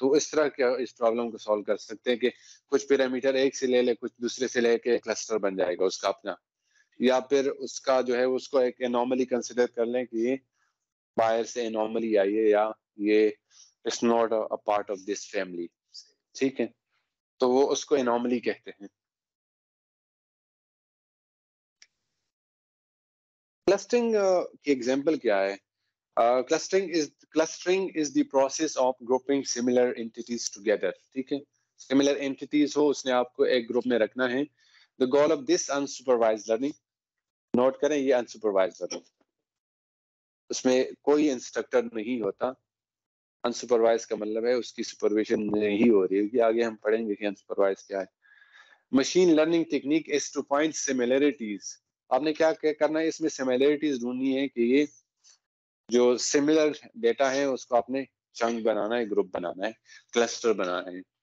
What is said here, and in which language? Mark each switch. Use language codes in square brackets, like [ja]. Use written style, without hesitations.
[ur] تو اس طرح کیا اس پرابلم کو سالو کر سکتے ہیں کہ کچھ پیرامیٹر ایک سے لے لے، کچھ دوسرے سے لے کے کلسٹر بن جائے گا اس کا اپنا، یا پھر اس کا جو ہے اس کو ایک انوملی کنسیڈر کر لیں کہ یہ باہر سے انوملی آئی ہے، یا یہ [en] It's not a part of this family. [ur] ٹھیک ہے، تو وہ اس کو انوملی کہتے ہیں. کلسٹرنگ کی ایگزامپل کیا ہے؟ [en] Clustering is the process of grouping similar entities together. [ur] ٹھیک ہے، similar entities ہو اس نے آپ کو ایک گروپ میں رکھنا ہے. [en] The goal of this unsupervised learning، [ur] note کریں یہ unsupervised learning، اس میں کوئی انسٹرکٹر نہیں ہوتا. انسپروائز کا مطلب ہے اس کی سپرویژن نہیں ہو رہی ہے، آگے ہم پڑھیں گے کہ انسپروائز کیا ہے. [en] Machine learning technique is to find similarities. [ur] آپ نے کیا کرنا ہے، اس میں سملیرٹیز ڈھونڈنی ہے کہ یہ جو سملر ڈیٹا ہے اس کو آپ نے چنک بنانا ہے، گروپ بنانا ہے، کلسٹر بنانا ہے.